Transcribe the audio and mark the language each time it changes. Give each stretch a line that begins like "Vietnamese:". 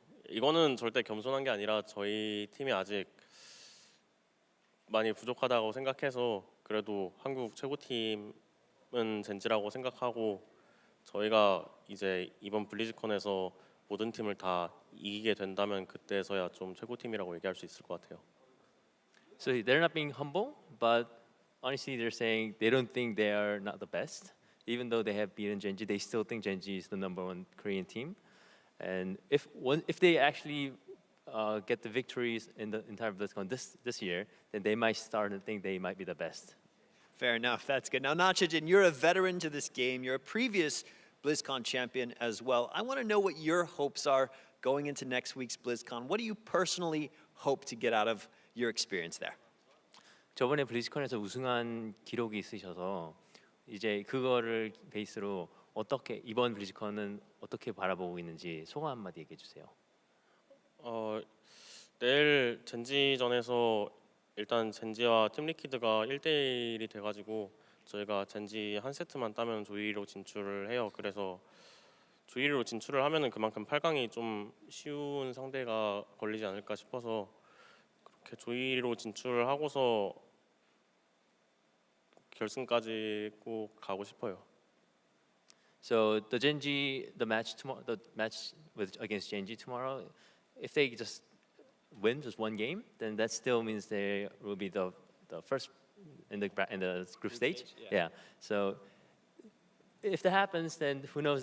Korean: 이거는 절대 겸손한 게 아니라 저희 팀이 아직 많이 부족하다고 생각해서 그래도 한국 최고팀은 젠지라고 생각하고 저희가 이제 이번 블리즈컨에서 모든 팀을 다 이기게 된다면 그때서야 좀 최고팀이라고 얘기할 수 있을 것 같아요.
English: So they're not being humble, but honestly they're saying they don't think they are not the best. Even though they have beaten Genji, they still think Genji is the #1 Korean team. And if they actually get the victories in the entire BlizzCon this year, then they might start to think they might be the best. Fair enough. That's good. Now, Nachijin, you're a veteran to this game. You're a previous BlizzCon champion as well. I want to know what your hopes are going into next week's BlizzCon. What do you personally hope to get out of your experience there?
Korean: 저번에 블리즈컨에서 우승한 기록이 있으셔서 이제 그거를 베이스로 어떻게 이번 블리즈컨은 어떻게 바라보고 있는지 소감 한마디 얘기해 주세요. 내일 젠지전에서 일단 젠지와 팀 리퀴드가 1대1이 돼가지고 저희가 젠지 한 세트만 따면 조이로 진출을 해요. 그래서 조이로 진출을 하면은 그만큼 8강이 좀 쉬운 상대가 걸리지 않을까 싶어서 그렇게 조이로 진출을 하고서 결승까지 꼭 가고 싶어요.
English: So the match tomorrow, against Genji tomorrow, if they just win just one game, then that still means they will be the first in the group stage. Yeah. So if that happens, then who knows?